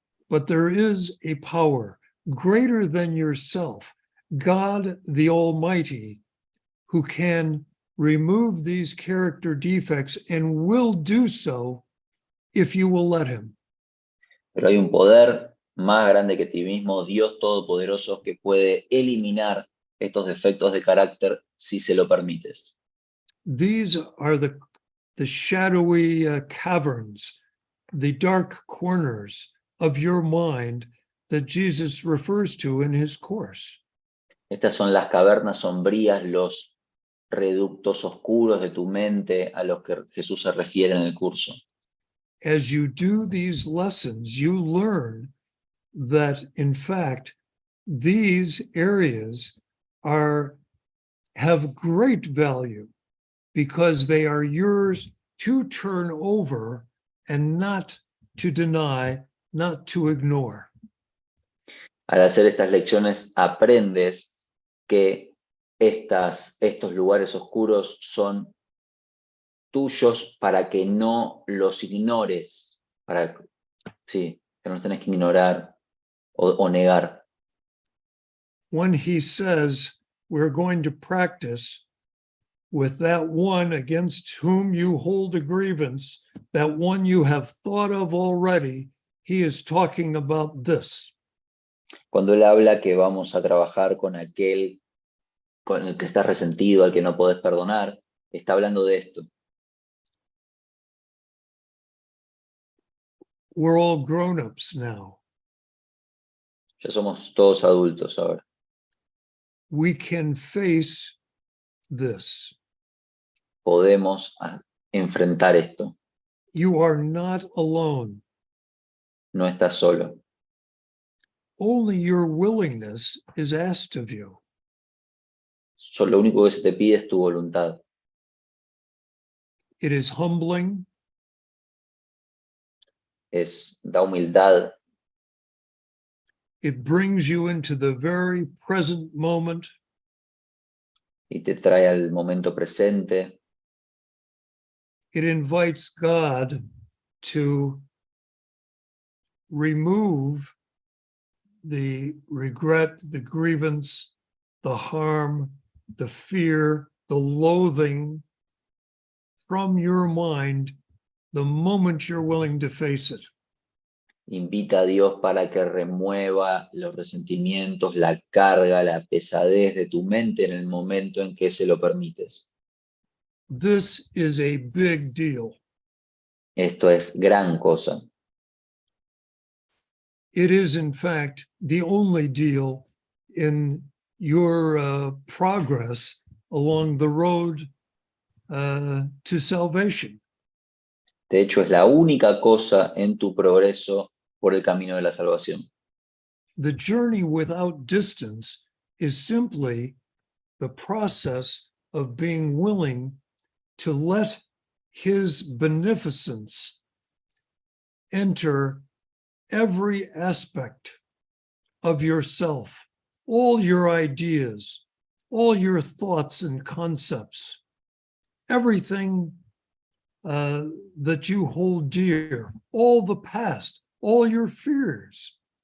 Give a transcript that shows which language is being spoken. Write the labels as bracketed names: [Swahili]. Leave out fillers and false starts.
[English] but there is a power greater than yourself, God the Almighty, who can remove these character defects and will do so if you will let him. [Spanish] pero hay un poder más grande que ti mismo, Dios Todopoderoso, que puede eliminar estos defectos de carácter si se lo permites. [English] These are the shadowy caverns, the dark corners of your mind that Jesus refers to in his course. [Spanish] Estas son las cavernas sombrías, los reductos oscuros de tu mente a los que Jesús se refiere en el curso. [English] As you do these lessons, you learn that, in fact, these areas have great value because they are yours to turn over and not to deny, not to ignore. [Spanish] Al hacer estas lecciones aprendes que estos lugares oscuros son tuyos para que no los ignores, que no los tenés que ignorar o negar. [English] When he says we're going to practice with that one against whom you hold a grievance, that one you have thought of already, he is talking about this. [Spanish] Cuando él habla que vamos a trabajar con aquel con el que estás resentido, al que no podés perdonar, está hablando de esto. [English] We're all grown-ups now. [Spanish] Ya somos todos adultos ahora. [English] We can face this. [Spanish] Podemos enfrentar esto. [English] You are not alone. [Spanish] No estás solo. [English] Only your willingness is asked of you. [Spanish] Lo único que se te pide es tu voluntad. [English] It is humbling. [Spanish] Da humildad. [English] It brings you into the very present moment. [Spanish] Y te trae al momento presente. [English] It invites God to remove the regret, the grievance, the harm, the fear, the loathing from your mind the moment you're willing to face it. [Spanish] Invita a Dios para que remueva los resentimientos, la carga, la pesadez de tu mente en el momento en que se lo permites. [English] This is a big deal. [Spanish] Esto es gran cosa. [English] It is, in fact, the only deal in your progress along the road to salvation. [Spanish] De hecho, es la única cosa en tu progreso por el camino de la salvación. [English] The journey without distance is simply the process of being willing to let his beneficence enter every aspect of yourself, all your ideas, all your thoughts and concepts, everything that you hold dear, all the past, all your fears.